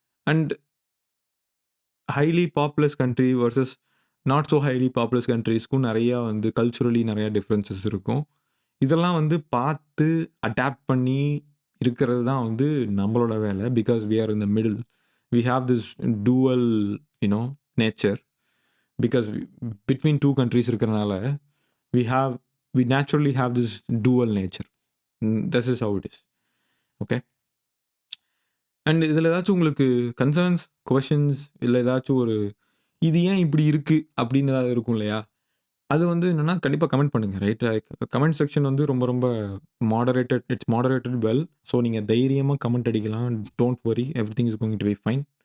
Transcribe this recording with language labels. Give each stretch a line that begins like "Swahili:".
Tamil: And highly populous country versus not so highly populous கண்ட்ரீஸ்க்கும் நிறையா வந்து culturally நிறையா differences இருக்கும். இதெல்லாம் வந்து பார்த்து அடாப்ட் பண்ணி இருக்கிறது தான் வந்து நம்மளோட வேலை.
English: Because we are in the middle. We have this dual nature. Because between two countries இருக்கிறனால we naturally have this dual nature. This is how it is. Okay.
Tamil: And இதில் ஏதாச்சும் உங்களுக்கு கன்சர்ன்ஸ், கொஷின்ஸ் இல்லை ஏதாச்சும் ஒரு இது ஏன் இப்படி இருக்குது அப்படின்னு ஏதாவது இருக்கும் இல்லையா? அது வந்து என்னென்னா கண்டிப்பாக கமெண்ட் பண்ணுங்கள். ரைட்? கமெண்ட் செக்ஷன் வந்து ரொம்ப ரொம்ப
English: It's moderated well.
Tamil: ஸோ நீங்கள் தைரியமாக கமெண்ட் அடிக்கலாம்.
English: Don't worry, everything is going to be fine.